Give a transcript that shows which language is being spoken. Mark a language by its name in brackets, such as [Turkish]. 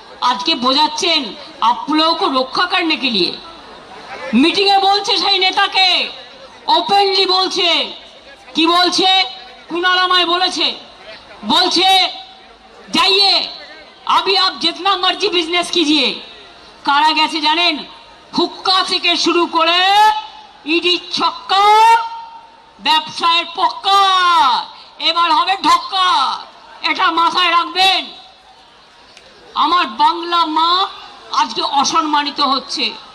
[Bangla] আজকে বোঝাচ্ছেন [Hindi] आप लोगों को रक्षा करने के लिए। [Bangla] মিটিংয়ে বলছে সেই নেতাকে, ওপেনলি বলছে, কি বলছে? কুণাল আমায় বলেছে, বলছে [Hindi] जाइए अभी आप जितना मर्जी बिजनेस कीजिए। [Bangla] কারা গেছে জানেন? হুক্কা থেকে শুরু করে ইডি ছক্কা, ব্যবসায়ের পক্কা, এবার হবে ঢক্কা। এটা মাথায় রাখবেন। আমার বাংলা মা আজকে অসম্মানিত হচ্ছে।